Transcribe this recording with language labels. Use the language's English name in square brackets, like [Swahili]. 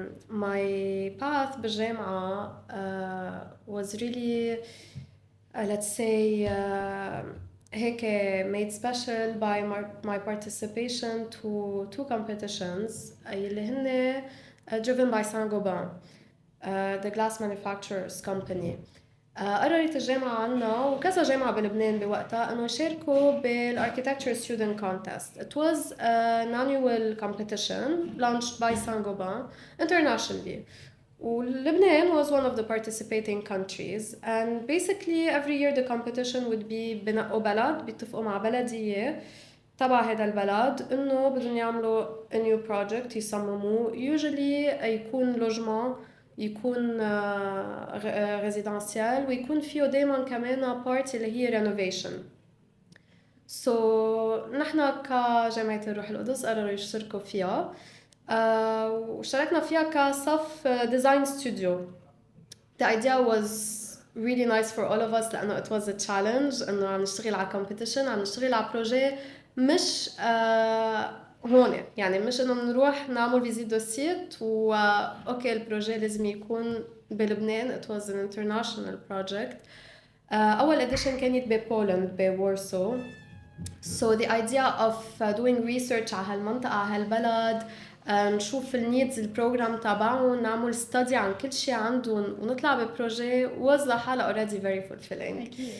[English] My path بالجامعة was really let's say هيك made special by my participation to two competitions [Arabic] اللي هن [English] driven by Saint-Gobain, the glass manufacturers company. [Arabic] قررت الجامعة عنا وكذا جامعة بلبنان بوقتها إنه يشاركوا بالarchitecture student contest. [English] It was an annual competition launched by Saint-Gobain internationally. Lebanon was one of the participating countries, and basically every year the competition would be [Arabic] بنقوا بلد بيتفقوا مع بلدية تبع هذا البلد إنه بدهم يعملوا [English] a new project يصمموه. Usually يكون لوجمان يكون ريزيدنسيال ويكون فيه دايما كمان بارت اللي هي renovation. [Arabic] So نحن كجامعة الروح القدس قرروا يشتركوا فيها واشتركنا فيها كصف design studio. [English] The idea was really nice for all of us [Arabic] لأنه [English] it was a challenge [Arabic] إنه عم نشتغل على competition، عم نشتغل على بروجي مش هون يعني مش إنه نروح نعمل فيزيت دو سيت أوكي البروجي لازم يكون بلبنان. [English] It was an international project. [Arabic] أول edition كانت ببولند بوارسو. [English] So the idea of doing research [Arabic] على هالمنطقة على هالبلد نشوف النيدز البروجرام تبعهم نعمل study عن كل شيء عندهم ونطلع ببروجي was لحالها [English] already very fulfilling.